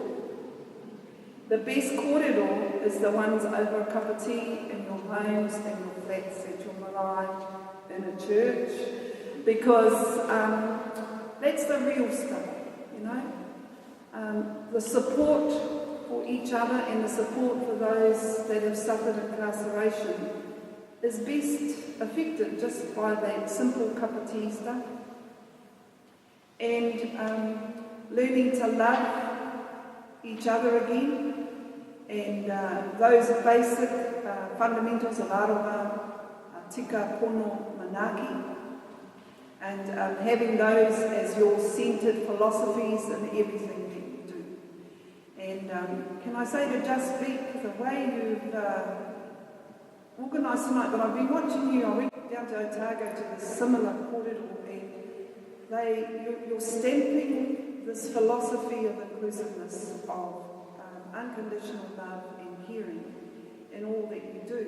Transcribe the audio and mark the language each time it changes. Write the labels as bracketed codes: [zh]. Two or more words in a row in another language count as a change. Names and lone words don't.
[en] The best kōrero is the ones over a cup of tea in your homes and your flats at your marae in a church, because that's the real stuff, the support for each other and the support for those that have suffered incarceration is best affected just by that simple cup of tea stuff. And learning to love each other again, and those basic fundamentals of [mi] aroha, tika, pono, manaki, [en] and having those as your centred philosophies in everything that you do. And can I say to JustSpeak, the way you've organised tonight, but I've been watching you, I went down to Otago to the similar kōrero, and you're stamping this philosophy of inclusiveness, of unconditional love and caring in all that you do.